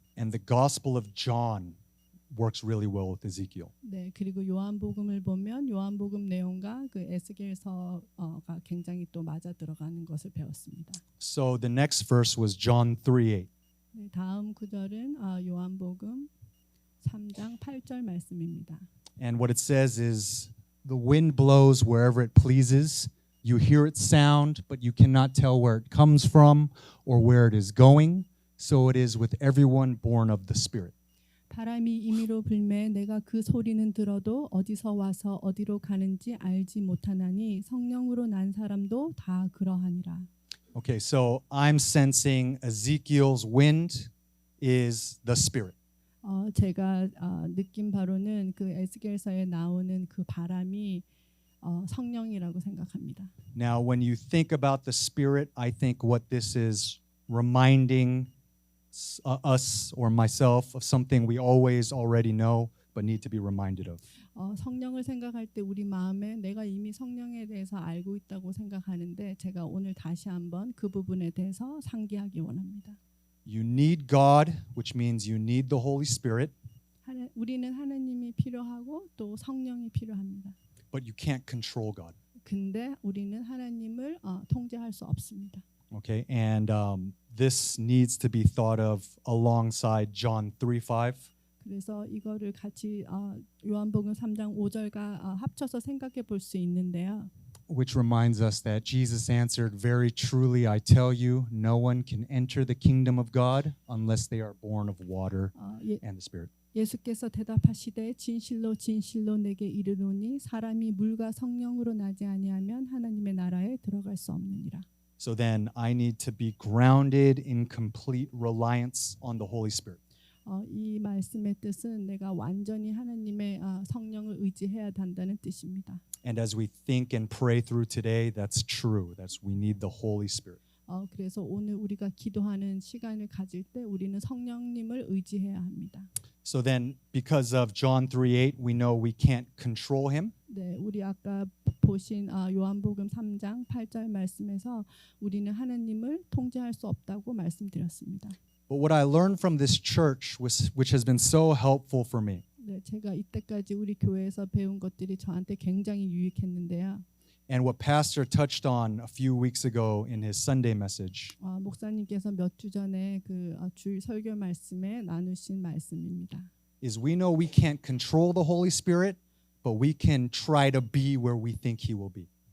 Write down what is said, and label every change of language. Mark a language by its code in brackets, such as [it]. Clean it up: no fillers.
[en] And the Gospel of John works really well with Ezekiel. [ko] 네, 그리고 요한복음을 보면 요한복음 내용과 그 에스겔서가 굉장히 또 맞아 들어가는 것을 배웠습니다. [en] So the next verse was John 3:8. [ko] 네, 다음 구절은 요한복음 3장 8절 말씀입니다. [en] And what it says is the wind blows wherever it pleases. You hear its sound, but you cannot tell where it comes from or where it is going. So it is with everyone born of the Spirit. [ko] 바람이 임의로 불매 내가 그 소리는 들어도 어디서 와서 어디로 가는지 알지 못하나니 성령으로 난 사람도 다 그러하니라. [en] Okay, so I'm sensing Ezekiel's wind is the Spirit. [ko] 제가 느낀 바로는 그 에스겔서에 나오는 그 바람이 성령이라고 생각합니다. [en] Now, when you think about the Spirit, I think what this is reminding us or myself of something we always already know but need to be reminded of. [ko] 성령을 생각할 때 우리 마음에 내가 이미 성령에 대해서 알고 있다고 생각하는데 제가 오늘 다시 한번 그 부분에 대해서 상기하기 원합니다. [en] You need God, which means you need the Holy Spirit, [ko] 우리는 하나님이 필요하고 또 성령이 필요합니다. [en] but you can't control God. [ko] 근데 우리는 하나님을 통제할 수 없습니다. [en] Okay, and this needs to be thought of alongside John 3:5. [ko] 그래서 이거를 같이 요한복음 3장 5절과 합쳐서 생각해 볼 수 있는데요. [en] Which reminds us that Jesus answered, "Very truly I tell you, no one can enter the kingdom of God unless they are born of water and the Spirit." [ko] 예수께서 대답하시되 진실로 진실로 내게 이르노니 사람이 물과 성령으로 나지 아니하면 하나님의 나라에 들어갈 수 없느니라. [en] So then I need to be grounded in complete reliance on the Holy Spirit. [ko] 이 말씀의 뜻은 내가 완전히 하나님의 성령을 의지해야 한다는 뜻입니다. [en] And as we think and pray through today, that's true. We need the Holy Spirit. [ko] 그래서 오늘 우리가 기도하는 시간을 가질 때 우리는 성령님을 의지해야 합니다. [en] So then, because of John 3:8, we know we can't control him. [ko] 네, 우리 아까 보신 요한복음 3장 8절 말씀에서 우리는 하나님을 통제할 수 없다고 말씀드렸습니다. [en] But what I learned from this church, which has been so helpful for me, [ko] 네, 제가 이때까지 우리 교회에서 배운 것들이 저한테 굉장히 유익했는데요. [en] And what Pastor touched on a few weeks ago in his Sunday message [ko] 목사님께서 몇 주 전에 그 주일 설교 말씀에 나누신 말씀입니다. [en] is we know we can't control the Holy Spirit, but we can try to be where we think he will be.